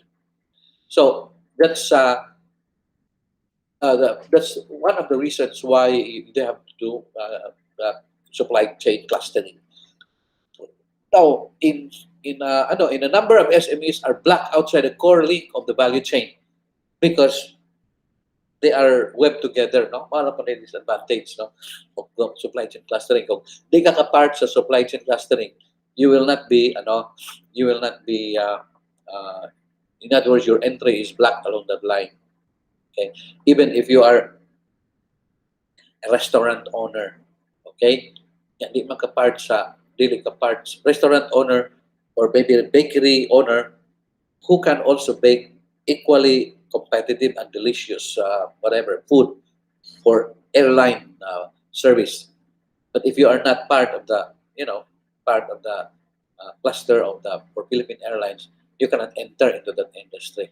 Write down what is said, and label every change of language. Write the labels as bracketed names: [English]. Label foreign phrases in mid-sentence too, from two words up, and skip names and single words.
[English] So that's one of the reasons why they have to do supply chain clustering. Now, in a number of SMEs are blocked outside the core link of the value chain because they are webbed together, no? [Filipino] Para pa rin [English] disadvantage, no? Of supply chain clustering. [Cebuano] Kung di ka ka-part sa [English] supply chain clustering, you will not be, in other words, your entry is blocked along that line. Okay? Even if you are a restaurant owner, okay? [Cebuano] Hindi man ka-part sa, dili ka-part [English] restaurant owner or maybe a bakery owner who can also bake equally competitive and delicious whatever food for airline service. But if you are not part of the, part of the cluster of the for Philippine Airlines, you cannot enter into that industry.